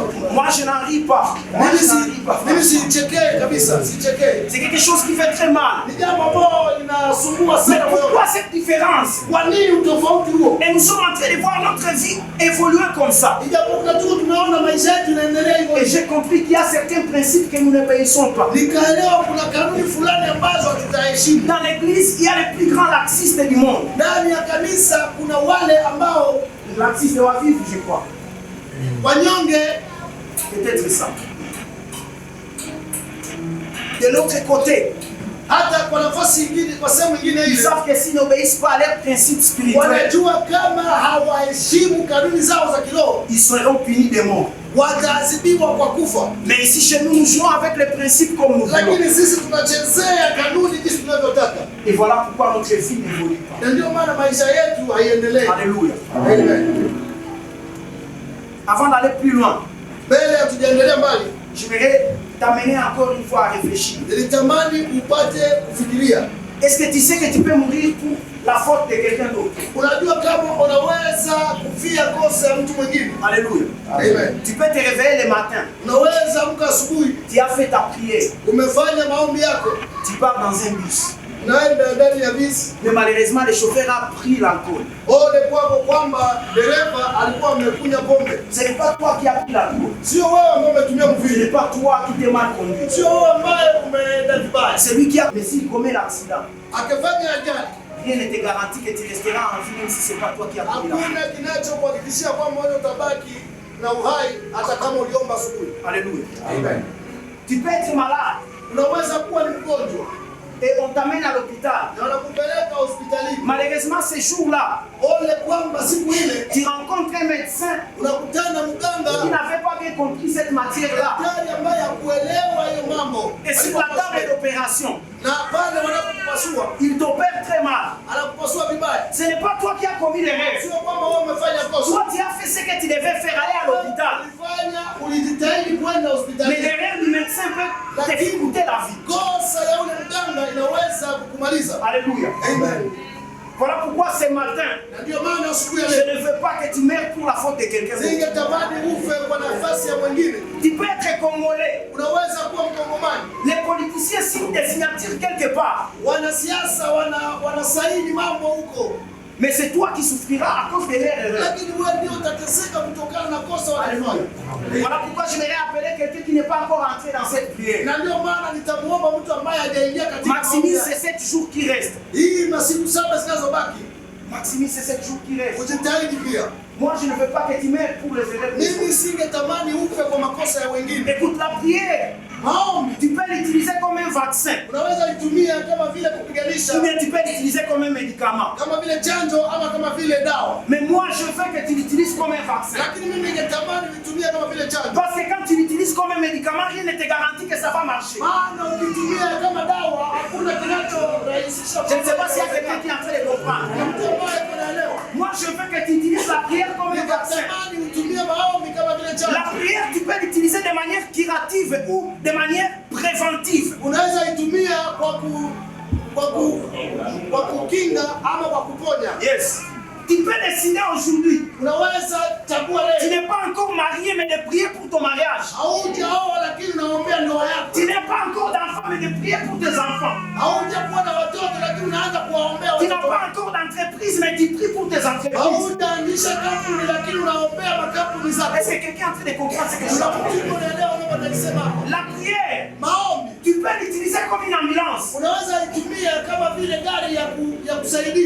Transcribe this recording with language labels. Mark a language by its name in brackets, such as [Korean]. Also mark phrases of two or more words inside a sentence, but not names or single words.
[French] Moi je n'en ris pas. Moi je n'en ris pas. [Swahili] Mimi sichekee kabisa, sichekee. [French] C'est quelque chose qui fait très mal. [Swahili] Ni jambo ambalo linasumbua [French] Mais [Swahili] sana moyo. [French] pourquoi cette différence? [Swahili] Kwa nini utofauti huo? [French] Et nous sommes en train de voir notre vie évoluer comme ça. [Swahili] Ijapokuwa tu tunaona maisha yetu yanaendelea hivyo. [French] Et j'ai compris qu'il y a certains principes que nous ne obéissons pas. [Swahili] Nikaelewa kuna kanuni fulani ambazo tutaheshimu. [French] Dans l'église, il y a les plus grands laxistes du monde. [Swahili] Ndani ya kanisa kuna wale ambao [French] Laxistes de la vie, je crois. [Swahili] wanyonge. [French] Peut-être ça. De l'autre côté, [Swahili] Hata kwa nafasi nyingine, kwa sehemu nyingine [French] ils [Swahili] ile [French] savent que s'ils n'obéissent pas à leurs principes spirituels, [Swahili] wanajua kama hawaheshimu kanuni zao za kiroho [French] ils seront punis de mort. [Swahili] wataadhibiwa kwa kufa. [French] Mais ici chez nous, nous jouons avec les principes comme nous voulons. [Swahili] Lakini sisi tunachezea kanuni jinsi tunavyotaka, [French] Et voilà pourquoi notre vie n'évolue pas. [Swahili] na ndio maana maisha yetu haiendelei. [French] Alléluia. [Swahili] Amen. [French] Avant d'aller plus loin, [Swahili] Mbele hatujaendelea mbali, [French] j'aimerais t'amener encore une fois à réfléchir. [Swahili] nilitamani upate kufikiria. [French] Est-ce que tu sais que tu peux mourir pour la faute de quelqu'un d'autre? [Swahili] Unajua kama unaweza kufia kosa ya mtu mwingine. [French] Alléluia. [Swahili] Amen. [French] Tu peux te réveiller le matin, [Swahili] Unaweza amka asubuhi, [French] tu as fait ta prière, [Swahili] umefanya maombi yako, [French] tu pars dans un bus. [Swahili] unaenda ndani ya bisi. [French] Mais malheureusement, le chauffeur a pris l'alcool. [Swahili] Ole kwako kwamba dereva alikuwa amekunywa pombe. [French] Ce n'est pas toi qui as pris l'alcool. [Swahili] Sio wewe ambaye umetumia [French] Ce [Swahili] mvinyo, [French] n'est pas toi qui t'es mal conduit. [Swahili] sio wewe ambaye umeenda vibaya. [French] C'est lui qui a. Mais s'il commet l'accident, [Swahili] Akifanya ajali, [French] rien ne te garantit que tu resteras en vie même si ce n'est pas toi qui as pris l'alcool. [Swahili] hakuna kinachokuhakikishia kwamba wewe utabaki na uhai hata kama uliomba asubuhi. [French] Alléluia. [Swahili] Amen. [French] Tu peux être malade [Swahili] Unaweza kuwa ni mgonjwa [French] et on t'amène à l'hôpital. [Swahili] na wanakupeleka hospitalini. [French] Malheureusement, ce jour-là, [Swahili] Ole kwamba siku ile [French] tu rencontres un médecin [Swahili] unakutana [French] qui [Swahili] mganga [French] n'avait pas bien compris cette matière-là. [Swahili] daktari ambaye hakuelewa hiyo mambo. [French] Et sur la table d'opération, [Swahili] Na pale wanapokupasua, [French] il t'opère très mal. [Swahili] anakupasua vibaya. [French] Ce n'est pas toi qui as commis l'erreur. [Swahili] Sio kwamba wewe umefanya kosa. [French] Toi, tu as fait ce que tu devais faire, aller à l'hôpital. [Swahili] Ulifanya, ulijitahidi kwenda [French] Mais [Swahili] hospitalini. [French] l'erreur du médecin peut te coûter la vie. [Swahili] Kosa ya ule mganga inaweza kukumaliza. [French] Alléluia. [Swahili] Amen. [French] Voilà pourquoi ce matin, [Swahili] Na ndio maana asubuhi ya [French] je [Swahili] leo [French] ne veux pas que tu meurs pour la faute de quelqu'un d'autre. [Swahili] singetamani ufe kwa nafasi ya mwingine. [French] Tu peux être congolais. [Swahili] Unaweza kuwa Mkongomani. [French] Les politiciens signent des signatures quelque part. [Swahili] Wanasiasa wanasaini mambo huko, [French] Mais c'est toi qui souffriras à cause de leur erreur. [Swahili] lakini wewe ndio utateseka kutokana na kosa walifanya. [French] Voilà pourquoi je vais appeler quelqu'un qui n'est pas encore entré dans cette prière. [Swahili] Na ndio maana nitamuomba mtu ambaye hajaingia katika [French] Maximise, [Swahili] maombi. [French] c'est 7 jours qui restent. [Swahili] Hii masiku 7 zinazobaki, [French] Maximise, c'est 7 jours qui restent. [Swahili] ujitahidi pia. [French] Moi, je ne veux pas que tu meurs pour les erreurs. [Swahili] Mimi singetamani ufe kwa makosa ya wengine. [French] Écoute, la prière, [Swahili] Maombi [French] tu peux l'utiliser comme un vaccin. [Swahili] unaweza itumia kama vile kupiganisha, [French] Ou bien tu peux l'utiliser comme un médicament. [Swahili] kama vile chanjo ama kama vile dawa. [French] Mais moi, je veux que tu l'utilises comme un vaccin. [Swahili] Lakini mimi ningetamani vitumia kama vile chanjo. [French] Parce que quand tu l'utilises comme un médicament, rien ne te garantit que ça va marcher. [Swahili] Maana ukitumia kama dawa hakuna kinachorahisisha. [French] Je ne sais pas s'il y a quelqu'un qui est en train de comprendre. [Swahili] Mtu ambaye anaelewa. [French] Moi, je veux que tu utilises la prière comme un vaccin. [Swahili] Ningetamani utumie maombi kama vile chanjo. [French] La prière, tu peux l'utiliser de manière curative ou de manière préventive. [Swahili] Unaweza itumia kwa kukinga ama kwa kuponya. Yes. [French] Tu peux décider aujourd'hui. [Swahili] Unaweza chagua [French] Tu [Swahili] leo. [French] n'es pas encore marié, mais de prier pour ton mariage. [Swahili] Haujaoa lakini unaombea ndoa yako. [French] Tu n'es pas encore d'enfant, mais de prier pour tes enfants. [Swahili] Haujakuwa na watoto lakini unaanza kuwaombea [French] Tu n'as [Swahili] watoto [French] pas [Swahili] wako. [French] encore d'entreprise, mais tu pries pour tes entreprises. [Swahili] Haujaanzisha kampuni lakini unaombea makampuni zako. [French] Est-ce que quelqu'un est en train de comprendre ce que je suis en train de dire? [Swahili] Unaelewa unachosema? [French] La prière, [Swahili] Maombi [French] tu peux l'utiliser comme une ambulance [Swahili] unaweza itumia kama vile gari ya kusaidia